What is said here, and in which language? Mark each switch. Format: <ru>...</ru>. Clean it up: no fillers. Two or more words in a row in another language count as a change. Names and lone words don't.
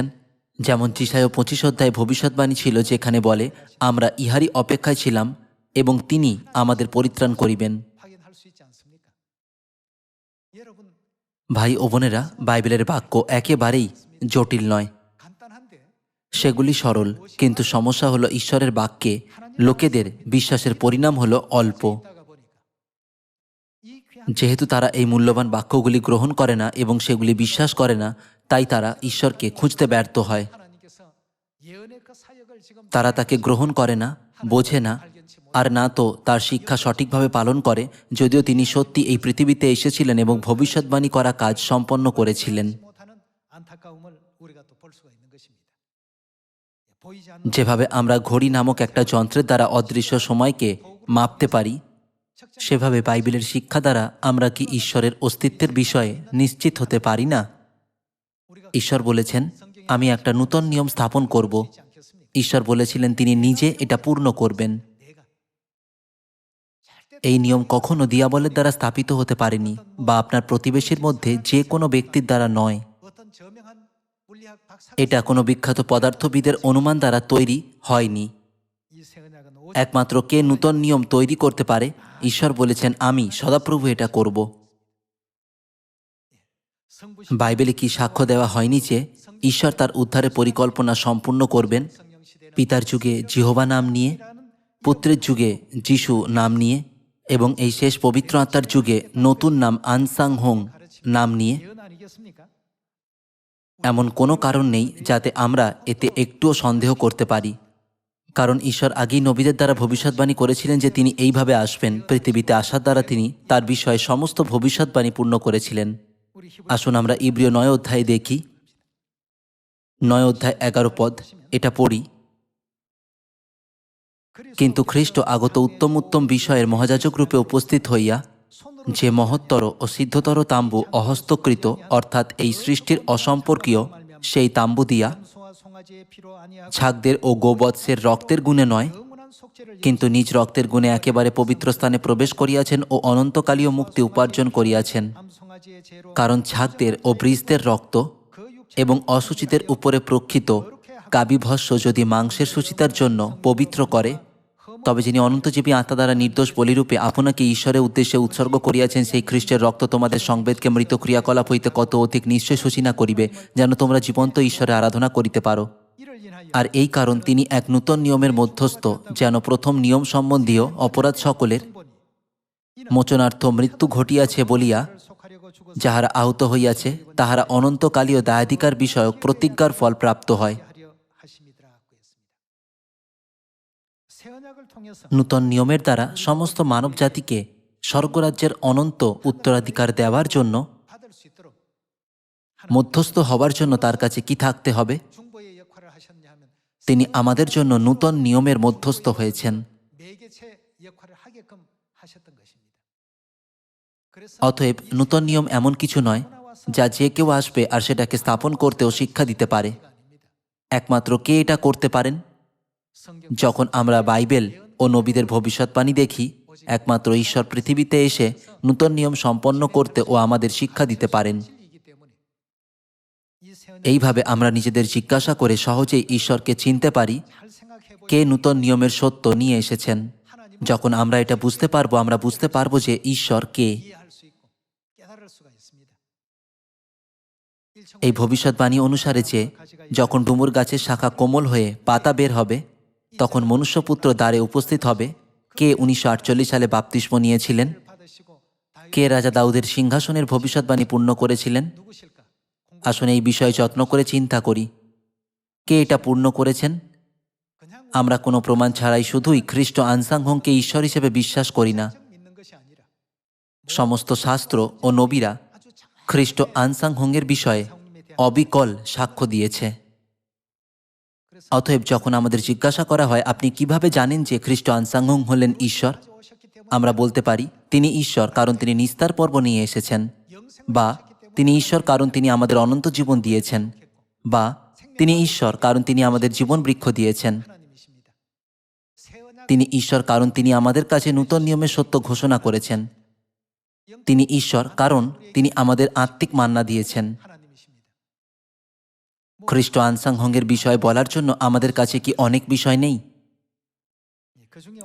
<bn>যেমন যিশায়া 25 অধ্যায়ে ভবিষ্যৎবাণী ছিল, যেখানে বলে, আমরা ইহারই অপেক্ষায় ছিলাম এবং তিনি আমাদের পরিত্রাণ করিবেন।</bn> <ko>확인할 수 있지 않습니까? 여러분</ko> <bn>ভাই ও বোনেরা, বাইবেলের বাক্য একেবারেই জটিল নয়,</bn> <ko>간단한데</ko> <bn>সেগুলি সরল, কিন্তু সমস্যা হলো ঈশ্বরের বাক্যে লোকেদের বিশ্বাসের পরিণাম হলো অল্প।</bn> <ko>있다가 보니까 이 귀한</ko> <bn>যেহেতু তারা এই মূল্যবান বাক্যগুলি গ্রহণ করে না এবং সেগুলি বিশ্বাস করে না, তাই তারা ঈশ্বরকে খুঁজতে ব্যর্থ হয়।</bn> <ko>하나님께서 예언의 그 사역을 지금</ko> <bn>তারা তাকে গ্রহণ করে না, বোঝে না, আর না তো তার শিক্ষা সঠিকভাবে পালন করে, যদিও তিনি সত্যি এই পৃথিবীতে এসেছিলেন এবং ভবিষ্যৎবাণী করা কাজ সম্পন্ন করেছিলেন।</bn> <ko>못하는 안타까움을 우리가 또 볼 수가 있는 것입니다. 보이지 않는</ko> <bn>যেভাবে আমরা ঘড়ি নামক একটা যন্ত্রের দ্বারা অদৃশ্য সময়কে মাপতে পারি, সেভাবে বাইবেলের শিক্ষা দ্বারা আমরা কি ঈশ্বরের অস্তিত্বের বিষয়ে নিশ্চিত হতে পারি না? ঈশ্বর বলেছেন, আমি একটা নূতন নিয়ম স্থাপন করব। ঈশ্বর বলেছিলেন তিনি নিজে এটা পূর্ণ করবেন। এই নিয়ম কখনো দিয়াবলের দ্বারা স্থাপিত হতে পারেনি, বা আপনার প্রতিবেশীর মধ্যে যে কোনো ব্যক্তির দ্বারা নয়।</bn> <ko>어떤 저명한 물리학 박사</ko> <bn>এটা কোনো বিখ্যাত পদার্থবিদের অনুমান দ্বারা তৈরি হয়নি।</bn> <ko>이 세언약은</ko> <bn>একমাত্র কে নূতন নিয়ম তৈরি করতে পারে? ঈশ্বর বলেছেন, আমি সদাপ্রভু এটা করব।</bn> <ko>성부신</ko> <bn>বাইবেলে কি সাক্ষ্য দেওয়া হয়নি যে ঈশ্বর তার উদ্ধারের পরিকল্পনা সম্পূর্ণ করবেন?</bn> <ko>성령 시대는</ko> <bn>পিতার যুগে জিহোবা নাম নিয়ে, পুত্রের যুগে যিশু নাম নিয়ে, এবং এই শেষ পবিত্র আত্মার যুগে নতুন নাম আনসাং হোং নাম নিয়ে।</bn> <ko>예언 아니겠습니까?</ko> <bn>এমন কোনো কারণ নেই যাতে আমরা এতে একটুও সন্দেহ করতে পারি, কারণ ঈশ্বর আগেই নবীদের দ্বারা ভবিষ্যৎবাণী করেছিলেন যে তিনি এইভাবে আসবেন। পৃথিবীতে আসার দ্বারা তিনি তার বিষয়ে সমস্ত ভবিষ্যৎবাণী পূর্ণ করেছিলেন।</bn> <ko>우리 히브리</ko> <bn>আসুন আমরা ইব্রিয় 9 অধ্যায়ে দেখি, 9 অধ্যায় 11 পদ, এটা পড়ি। কিন্তু খ্রিস্ট আগত উত্তম উত্তম বিষয়ের মহাযাজক রূপে উপস্থিত হইয়া যে মহত্তর ও সিদ্ধতর তাম্বু অহস্তকৃত, অর্থাৎ এই সৃষ্টির অসম্পর্কীয় সেই তাম্বু দিয়া</bn> <ko>소와 송아지의 피로 아니하고</ko> <bn>ছাগদের ও গোবৎসের রক্তের গুণে নয়,</bn> <ko>영원한 속죄를</ko> <bn>কিন্তু নিজ রক্তের গুণে একেবারে পবিত্র স্থানে প্রবেশ করিয়াছেন ও অনন্তকালীয় মুক্তি উপার্জন করিয়াছেন।</bn> <ko>암 송아지의 죄로</ko> <bn>কারণ ছাগদের ও ব্রিজদের রক্ত</bn> <ko>그 육체</ko> <bn>এবং অসুচিতের উপরে প্রক্ষিত কাবিভস্য যদি মাংসের সুচিতার জন্য পবিত্র করে, তবে যিনি অনন্তজীবী আত্মা দ্বারা নির্দোষ বলিরূপে আপনাকে ঈশ্বরের উদ্দেশ্যে উৎসর্গ করিয়াছেন, সেই খ্রিস্টের রক্ত তোমাদের সংবেদকে মৃত ক্রিয়াকলাপ হইতে কত অধিক নিশ্চয় শোষী না করিবে, যেন তোমরা জীবন্ত ঈশ্বরে আরাধনা করিতে পারো।</bn> <ko>이를 인하여</ko> <bn>আর এই কারণ তিনি এক নূতন নিয়মের মধ্যস্থ, যেন প্রথম নিয়ম সম্বন্ধীয় অপরাধ সকলের মোচনার্থ মৃত্যু ঘটিয়াছে বলিয়া</bn> <ko>속하려고 죽어</ko> <bn>যাহারা আহত হইয়াছে তাহারা অনন্তকালীয় দায়াধিকার বিষয়ক প্রতিজ্ঞার ফল প্রাপ্ত হয়।</bn> <ko>하려 하심이더라 하고 했습니다. 새 언약을 통해서</ko> <bn>নূতন নিয়মের দ্বারা সমস্ত মানব জাতিকে স্বর্গরাজ্যের অনন্ত উত্তরাধিকার দেওয়ার জন্য</bn> <ko>받을 수 있도록</ko> <bn>মধ্যস্থ হবার জন্য তার কাছে কি থাকতে হবে?</bn> <ko>중보의 역할을 하셨냐 하면</ko> <bn>তিনি আমাদের জন্য নূতন নিয়মের মধ্যস্থ হয়েছেন।</bn> <ko>매개체 역할을 하게끔 하셨던 것입니다. 그래서</ko> <bn>অতএব নূতন নিয়ম এমন কিছু নয় যা যে কেউ আসবে আর সেটাকে স্থাপন করতেও শিক্ষা দিতে পারে। একমাত্র কে এটা করতে পারেন?</bn> <ko>성경</ko> <bn>যখন আমরা বাইবেল ও নবীদের ভবিষ্যৎবাণী দেখি, একমাত্র ঈশ্বর পৃথিবীতে এসে নূতন নিয়ম সম্পন্ন করতে ও আমাদের শিক্ষা দিতে পারেন।</bn> <ko>진리이기 때문에 이 새 언약</ko> <bn>এইভাবে আমরা নিজেদের জিজ্ঞাসা করে সহজেই ঈশ্বরকে চিনতে পারি</bn> <ko>잘 생각해 보니</ko> <bn>কে নূতন নিয়মের সত্য নিয়ে এসেছেন। যখন আমরা এটা বুঝতে পারবো, আমরা বুঝতে পারবো যে ঈশ্বর কে।</bn> <ko>이해할 수 있고 깨달을 수가 있습니다.</ko> <bn>এই ভবিষ্যৎবাণী অনুসারে যে যখন ডুমুর গাছের শাখা কোমল হয়ে পাতা বের হবে, তখন মনুষ্যপুত্র দ্বারে উপস্থিত হবে। কে 1948 সালে বাপ্তিস্ম নিয়েছিলেন?</bn> <ko>받으시고</ko> <bn>কে রাজা দাউদের সিংহাসনের ভবিষ্যৎবাণী পূর্ণ করেছিলেন?</bn> <ko>누구실까?</ko> <bn>আসুন এই বিষয়ে যত্ন করে চিন্তা করি। কে এটা পূর্ণ করেছেন?</bn> <ko>그냥</ko> <bn>আমরা কোনো প্রমাণ ছাড়াই শুধুই খ্রিস্ট আনসাংহংকে ঈশ্বর হিসেবে বিশ্বাস করি না।</bn> <ko>믿는 것이 아니라</ko> <bn>সমস্ত শাস্ত্র ও নবীরা</bn> <ko>아주 정확한</ko> <bn>খ্রিস্ট আনসাংহংয়ের বিষয়ে</bn> <ko>성님에 대한</ko> <bn>অবিকল সাক্ষ্য দিয়েছে।</bn> <ko>그래서</ko> <bn>অতএব যখন আমাদের জিজ্ঞাসা করা হয় আপনি কিভাবে জানেন যে খ্রিস্ট আনসাংহং হলেন ঈশ্বর,</bn> <ko>아주 오셨기 때문에</ko> <bn>আমরা বলতে পারি তিনি ঈশ্বর কারণ তিনি নিস্তার পর্ব নিয়ে এসেছেন,</bn> <ko>영생</ko> <bn>বা তিনি ঈশ্বর কারণ তিনি আমাদের অনন্ত জীবন দিয়েছেন, বা তিনি ঈশ্বর কারণ তিনি আমাদের জীবন বৃক্ষ দিয়েছেন।</bn> <ko>하나님이십니다. 새 언약</ko> <bn>তিনি ঈশ্বর কারণ তিনি আমাদের কাছে নূতন নিয়মের সত্য ঘোষণা করেছেন। তিনি ঈশ্বর কারণ তিনি আমাদের আত্মিক মান্না দিয়েছেন।</bn> <ko>하나님이십니다.</ko> <bn>খ্রিস্ট আনসাংহংয়ের বিষয়ে বলার জন্য আমাদের কাছে কি অনেক বিষয় নেই?</bn> <ko>그중에</ko>